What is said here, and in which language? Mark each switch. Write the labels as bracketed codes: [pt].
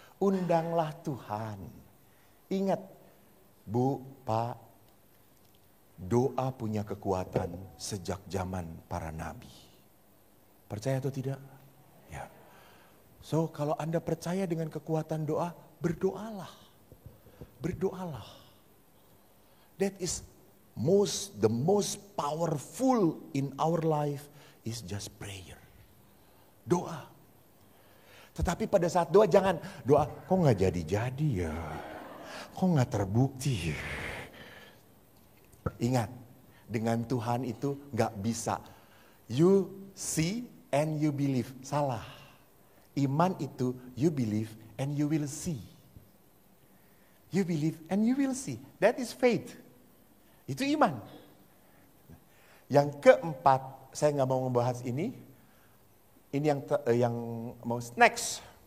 [id] Undanglah Tuhan. Ingat, Bu, Pak, doa punya kekuatan sejak zaman para nabi. Percaya atau tidak? Ya. So, kalau Anda percaya dengan kekuatan doa, berdoalah. Berdoalah. [en] That is the most powerful in our life is just prayer. [id] Doa. Tetapi pada saat doa jangan doa, kok gak jadi-jadi ya? Kok gak terbukti ya? Ingat, dengan Tuhan itu gak bisa. [en] You see and you believe. [id] Salah. Iman itu [en] you believe and you will see. You believe and you will see. That is faith. [id] Itu iman. Yang keempat, saya nggak mau membahas ini. Ini yang mau next.